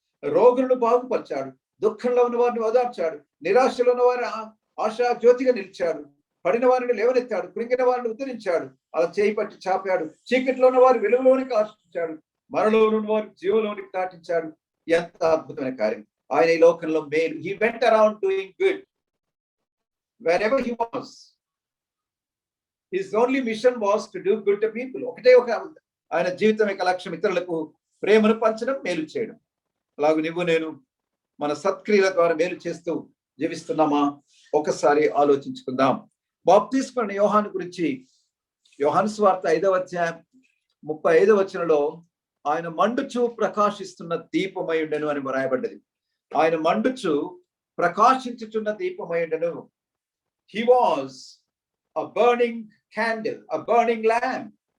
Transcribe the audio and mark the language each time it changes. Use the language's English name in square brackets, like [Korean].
[Telugu] రోగులను బాగుపరిచాడు, దుఃఖంలో ఉన్న వారిని ఓదార్చాడు, నిరాశలో ఉన్న వారిని ఆశా జ్యోతిగా నిలిచాడు, పడిన వారిని లేవనెత్తాడు, కృంగిన వారిని ఉద్ధరించాడు, అలా చేయి పట్టి చాపాడు, చీకట్లో ఉన్న వారు వెలుగులోనికి ఆశించాడు, మరణంలో ఉన్న వారు జీవలోనికి దాటించాడు. ఎంత అద్భుతమైన కార్యం! ఆయన ఈ లోకంలో మేలు. [English] He went around doing good wherever he was. His only mission was to do good to people. [Telugu] ఒకటే ఒక ఆయన జీవితం యొక్క లక్ష్యం ఇతరులకు ప్రేమను పంచడం, మేలు చేయడం. అలాగే నువ్వు నేను మన సత్క్రియల ద్వారా మేలు చేస్తూ జీవిస్తున్నామా? ఒకసారి ఆలోచించుకుందాం. బాప్తిస్మరణ యోహాను గురించి యోహాను సువార్త 5వ అధ్యాయం 35వ వచనంలో ఆయన మండుచు ప్రకాశిస్తున్న దీపమై ఉండెను అని రాయబడ్డది. ఆయన మండుచు ప్రకాశించుచున్న దీపమై ఉండెను. [English] He was a burning candle, a burning lamp.